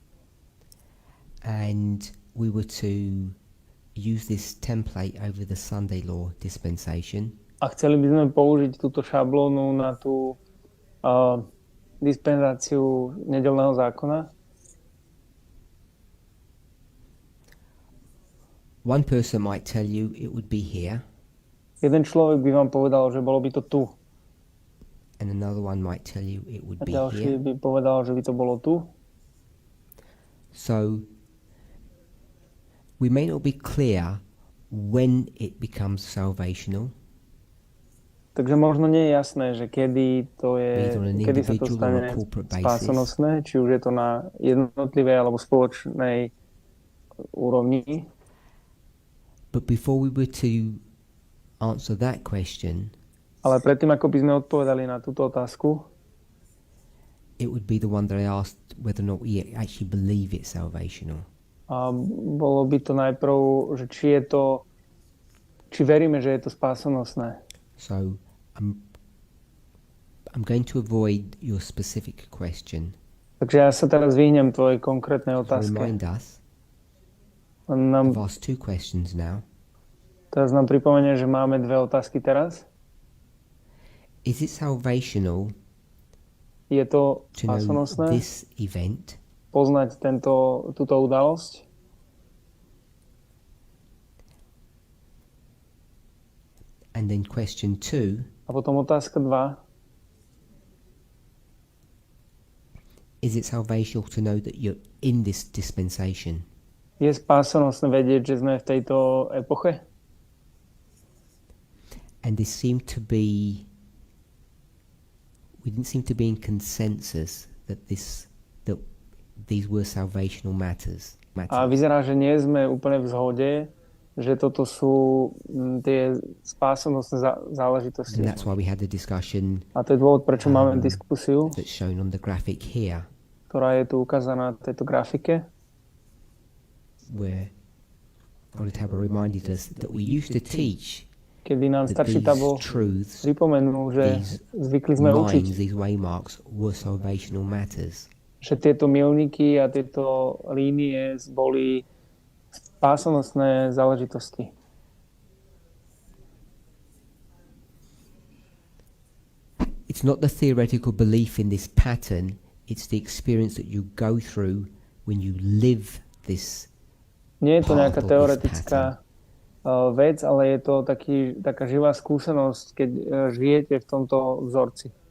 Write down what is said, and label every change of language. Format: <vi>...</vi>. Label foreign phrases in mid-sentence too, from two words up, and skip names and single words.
<en>and we were to use this template over the Sunday law dispensation,</en> <sk>a chceli by sme použiť túto šablónu na tú dispenzáciu nedeľného zákona,</sk> <en>one person might tell you it would be here,</en> <sk>jeden človek by vám povedal, že bolo by to tu.</sk> <en>and another one might tell you it would</en> <sk>A</sk> <en>be</en> <sk>ďalší</sk> <en>here.</en> <sk>by povedal, že by to bolo tu.</sk> <en>So we may not be clear when it becomes salvational.</en> <sk>Takže možno nie je jasné, že kedy kedy sa to stane spásonosné, či už je to na jednotlivej alebo spoločnej úrovni.</sk> <en>But before we were to answer that question,</en> <sk>ale predtým, ako by sme odpovedali na túto otázku,</sk> <en>it would be the one that I asked whether or not we actually believe it's salvational.</en> <sk>A bolo by to najprv, že či veríme, že je to spásonosné.</sk> <en>So I'm going to avoid your specific question.</en> <sk>Takže ja sa teraz vyhnem tvojej konkrétnej otázke.</sk> <en>Remind us. I've asked two questions now.</en> <sk>Teraz nám pripomenie, že máme dve otázky teraz.</sk> <en>Is it salvational</en> <sk>je to</sk> <en>to know</en> <sk>spásonosné</sk> <en>this event?</en> <sk>Poznať túto udalosť?</sk> <en>And then question 2.</en> <sk>A potom otázka 2.</sk> <en>Is it salvational to know that you're in this dispensation?</en> <sk>Je spásonosné vedieť, že sme v tejto epoche?</sk> <en>And we didn't seem to be in consensus that these were salvational matters.</en> <sk>A vyzerá, že nie sme úplne v zhode, že toto sú tie spásonosné záležitosti.</sk> <en>And that's why we had the discussion.</en> <sk>A to je dôvod, prečo máme diskusiu,</sk> <en>that's shown on the graphic here,</en> <sk>ktorá je tu ukázaná na tejto grafike,</sk> <en>where Holy Tabor reminded us that we used to teach</en> <sk>kedy nám starší tabor pripomenul, že zvykli sme učiť,</sk> <en>these waymarks were salvational matters.</en> <sk>Že tieto milníky a tieto línie boli spásonosné záležitosti.</sk> <en>It's not the theoretical belief in this pattern, it's the experience that you go through when you live this.</en> <sk>Nie je to nejaká teoretická vec, ale je to taká živá skúsenosť, keď žijete v tomto vzorci.</sk>